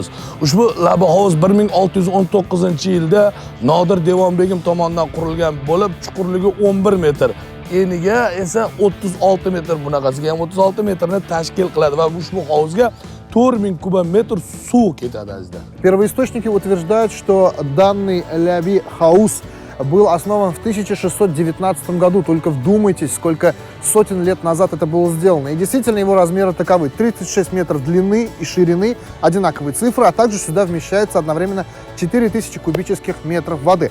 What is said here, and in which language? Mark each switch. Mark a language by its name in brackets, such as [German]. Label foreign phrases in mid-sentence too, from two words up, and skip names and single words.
[Uzbek] Ushbu Labi hovuz 1619-yilda Nodir Devonbegim tomonidan qurilgan bo'lib, chuqurligi 11 metr, eniga esa 36 metr, bunaqasiga ham 36 metrni tashkil qiladi va ushbu hovuzga 4000 кубометр suv ketadi azizlar. [Russian] Первоисточники утверждают, что данный Ляби хаус был основан в 1619 году. Только вдумайтесь, сколько сотен лет назад это было сделано. И действительно его размеры таковы. 36 метров длины и ширины, одинаковые цифры, а также сюда вмещается одновременно 4000 кубических метров воды.